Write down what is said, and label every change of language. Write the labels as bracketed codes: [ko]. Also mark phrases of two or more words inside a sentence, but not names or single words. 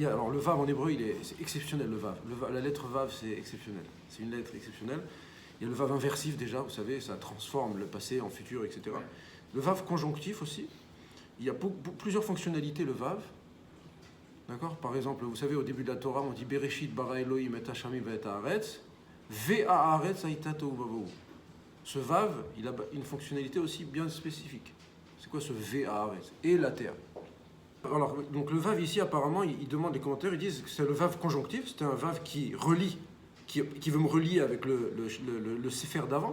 [fr] Alors, le Vav en hébreu, c'est exceptionnel, le Vav. La lettre Vav, c'est exceptionnel. C'est une lettre exceptionnelle. Il y a le Vav inversif déjà, vous savez, ça transforme le passé en futur, etc. Le Vav conjonctif aussi. Il y a plusieurs fonctionnalités, le Vav. D'accord? Par exemple, vous savez, au début de la Torah, on dit [he] בראשית ברא אלהים את השמים ואת הארץ, והארץ היתה תהו ובהו. [fr] Ce Vav, il a une fonctionnalité aussi bien spécifique. C'est quoi ce ve'haaretz? Et la terre. Alors, donc le Vav ici, apparemment, il demande les commentaires, ils disent que c'est le Vav conjonctif, c'est un Vav qui relie, qui veut me relier avec le Sefer d'avant.